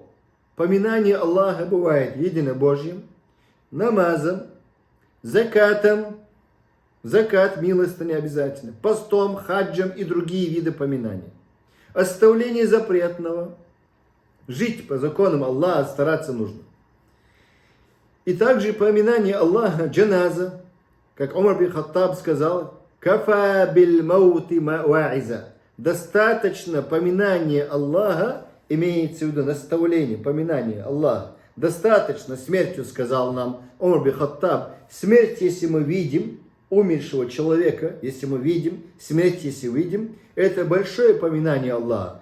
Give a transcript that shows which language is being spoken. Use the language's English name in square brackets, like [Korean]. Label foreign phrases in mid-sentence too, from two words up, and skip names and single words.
[Russian] Поминание Аллаха бывает единобожьим, намазом, закатом, закат милостыни обязательно, постом, хаджем и другие виды поминания. Оставление запретного, жить по законам Аллаха стараться нужно. И также поминание Аллаха джаназа, как Умар бин Хаттаб сказал: [Arabic] «كفى بالموت واعظا». [Russian] Достаточно поминания Аллаха, имеется в виду наставление, поминание Аллаха. Достаточно смертью, сказал нам Умар бин Хаттаб. Смерть, если мы видим умершего человека, если мы видим, смерть, если видим, это большое поминание Аллаха.